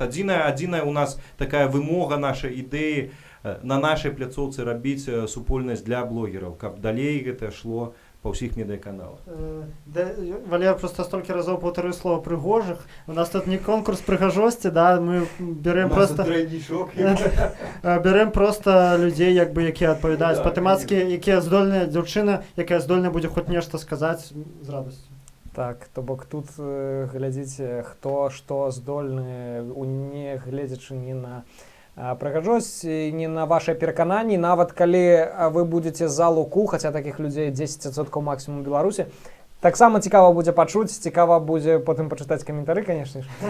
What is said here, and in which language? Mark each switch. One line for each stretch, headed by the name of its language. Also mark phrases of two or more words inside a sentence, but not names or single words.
Belarusian: Адзіная у нас такая вымога нашай ідэі на нашай пляцоўцы рабіць супольнасць для блогераў, каб далей гэта шло па ўсіх медыяканалах. Валер просто столькі разоў паўтарыў слова прыгожых. У нас тут не конкурс прыгажосці, да,
Russian: мы берем просто берем просто
Belarusian: людзей, як бы, якія адпавядаюць па тэматыцы, якія здольныя, дзяўчына, якая здольная будзе хоць нешта сказаць з радасцю. Так, то бок тут глядзіце, хто што здольны, не гледзячы ні на прыгажосць, ні на вашыя перакананні, нават калі вы будзеце за Луку, хаця такіх людзей 10% максімум у Беларусі, таксама цікава будзе пачуць, цікава будзе потым пачытаць каментары, канешне ж.